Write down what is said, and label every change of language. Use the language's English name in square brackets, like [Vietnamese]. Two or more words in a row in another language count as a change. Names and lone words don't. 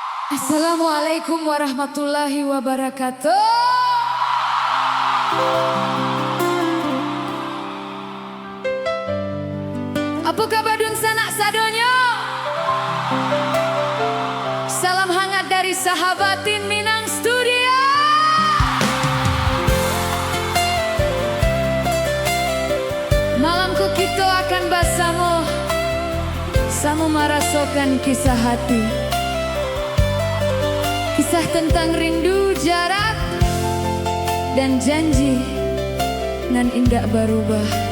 [Arabic] السلام عليكم ورحمة الله وبركاته. [Minangkabau] Apa kabar dun sanak sadonyo? [Indonesian] Salam hangat dari sahabatin Minang Studio. Malamku kita akan bersama, sama merasakan kisah hati. Kisah tentang rindu, jarak, dan janji nan indah berubah.